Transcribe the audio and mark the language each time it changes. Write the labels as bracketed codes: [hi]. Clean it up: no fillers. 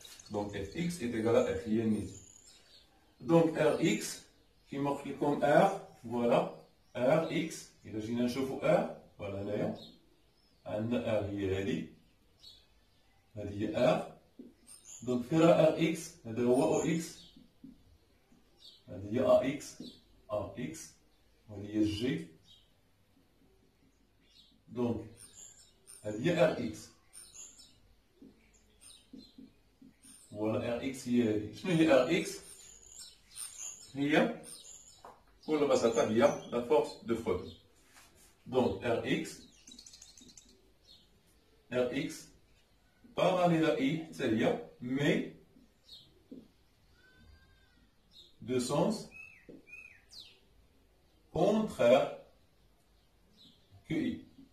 [fr] Donc Fx est égal à F, [ar] هي النيت. [fr] Donc Rx qui marque comme R, voilà, Rx, [ar] إذا نشوفوا R, voilà هنايا عندنا R هي هذه هي R. Donc فين Rx هذا هو OX. هذه هي AX وهذه هي G. Donc هذه هي Rx. Voilà Rx هي هذه. شنو هي Rx؟ هي بكل بساطة هي [fr] la force de frottement. Donc Rx parallèle à I [ar] حتى هي [fr] mais de sens contraire que I.